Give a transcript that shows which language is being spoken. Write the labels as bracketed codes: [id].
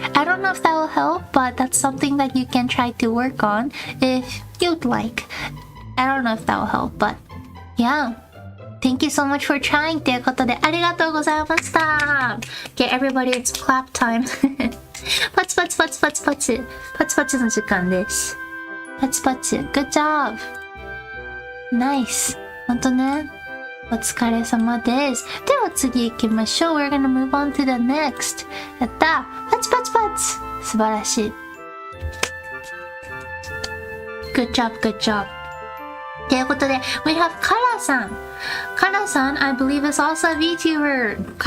[en] I don't know if that will help, but that's something that you can try to work on if you'd like. I don't know if that will help, but yeah. Thank you so much for trying [ja] ということでありがとうございました。 [en] Okay, everybody, it's clap time. [ja] パチパチパチパチパチパチパチの時間です。 [en] パチパチ Good job! Nice! [ja] ほんとね。お疲れ様です。では次行きましょう。 [en] We're gonna move on to the next. [ja] やったパチパチパチ素晴らしい。 [en] Good job, good job. [ja] ということで、 [en] we have カラさん。カラさん、I believe is also a VTuber.